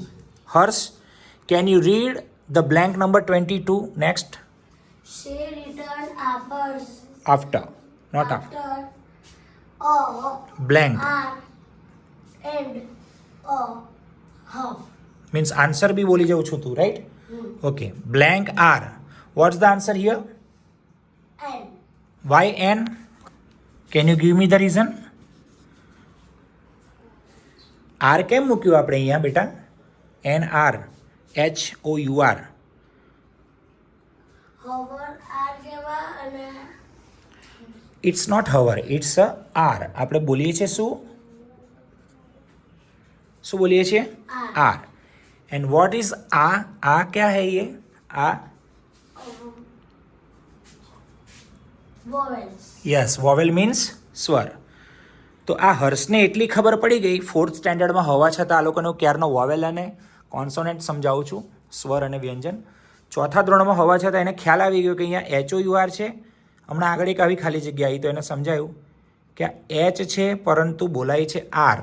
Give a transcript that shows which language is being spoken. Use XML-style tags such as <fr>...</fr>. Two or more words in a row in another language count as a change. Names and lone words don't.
<en>Hers, can you read the blank number 22 next? She returned apples After, not after. after a Blank hour and a half. means answer</en> <gu>bhi બોલી જાઉં છું તું,</gu> <en>right? Okay. Blank R. What's the answer here? And Why N? Can you give me the reason?</en> <gu>R કેમ મૂક્યું આપણે અહીંયા બેટા?</gu> <en>N R H O U R. hover are</en> <gu>કેવા અને</gu> <en>It's not hover, it's a R.</en> <gu>આપણે બોલીએ છીએ શું? શું બોલીએ છીએ?</gu> <en>R. R. And what is A? A</en> <hi>क्या है ये?</hi> <en>A? vowels. yes vowel</en> <gu>મીન્સ સ્વર. તો આ હર્ષને એટલી ખબર પડી ગઈ 4th સ્ટેન્ડર્ડમાં હોવા છતાં આ લોકોનો ક્યારનો વોવેલ અને કોન્સોનેન્ટ સમજાવું છું, સ્વર અને વ્યંજન. 4થા ધોરણમાં હોવા છતાં એને ખ્યાલ આવી ગયો કે અહીંયા HOUR છે. હમણાં આગળ એક આવી ખાલી જગ્યા આવી તો એને સમજાયું કે આ એચ છે પરંતુ બોલાય છે આર.</gu>